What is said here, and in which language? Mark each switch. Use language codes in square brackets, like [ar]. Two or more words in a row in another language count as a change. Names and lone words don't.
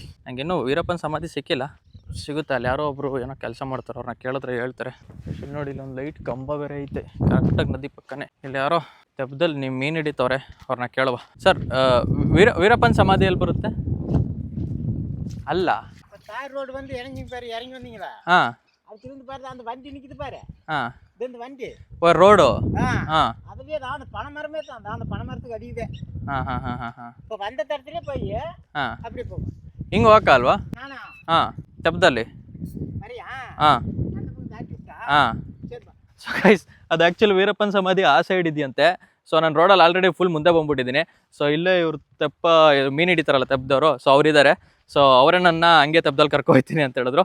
[kn] ನನಗಿನ್ನೂ ವೀರಪ್ಪನ ಸಮಾಧಿ ಸಿಕ್ಕಿಲ್ಲ. ಸಿಗುತ್ತೆ, ಅಲ್ಲಿ ಯಾರೋ ಒಬ್ಬರು ಏನೋ ಕೆಲಸ ಮಾಡ್ತಾರೆ, ಅವ್ರನ್ನ ಕೇಳಿದ್ರೆ ಹೇಳ್ತಾರೆ. ಇಲ್ಲಿ ನೋಡಿ, ಇಲ್ಲಿ ಒಂದು ಲೈಟ್ ಕಂಬ ಬೇರೆ ಐತೆ ಕರೆಕ್ಟಾಗಿ ನದಿ ಪಕ್ಕನೇ. ಇಲ್ಲಿ ಯಾರೋ ತೆಪ್ಪದಲ್ಲಿ ನೀವು ಮೀನು ಹಿಡಿತವ್ರೆ, ಅವ್ರನ್ನ ಕೇಳುವ. ಸರ್, ವೀರಪ್ಪನ ಸಮಾಧಿ ಎಲ್ಲಿ ಬರುತ್ತೆ? ಅಲ್ಲ, [ta] ரோடு வந்து இறங்கி பாரு, இறங்கி வந்தீங்களா? அது திரும்பி பாரு, அந்த வண்டி நிக்குது பாரு. இந்த வண்டி ஒரு ரோடு. அதுலயே தான் அந்த பனைமரமே தான். அந்த பனைமரத்துக்கு அடியுதே. இப்போ வந்த தடத்திலே போய் அப்படியே போகும். [kn] ಹಿಂಗ ಹೋಗಕ್ಕ ಅಲ್ವಾ? ತೆಪ್ಪದಲ್ಲಿ. [en] so guys, [kn] ಅದು ಆ್ಯಕ್ಚುಲಿ ವೀರಪ್ಪನ್ ಸಮಾಧಿ ಆ ಸೈಡ್ ಇದೆಯಂತೆ. ಸೊ ನಾನು ರೋಡಲ್ಲಿ [en] already full [kn] ಮುಂದೆ ಬಂದ್ಬಿಟ್ಟಿದ್ದೀನಿ. ಸೊ ಇಲ್ಲೇ ಇವ್ರು ತೆಪ್ಪ ಮೀನು ಹಿಡಿತಾರಲ್ಲ ತೆಪ್ಪದವರು, ಸೊ ಅವರಿದ್ದಾರೆ. ಸೊ ಅವರೇ ನನ್ನ ಹಂಗೆ ತೆಪ್ಪದಲ್ಲಿ ಕರ್ಕೊ ಹೋಗ್ತೀನಿ ಅಂತ ಹೇಳಿದ್ರು.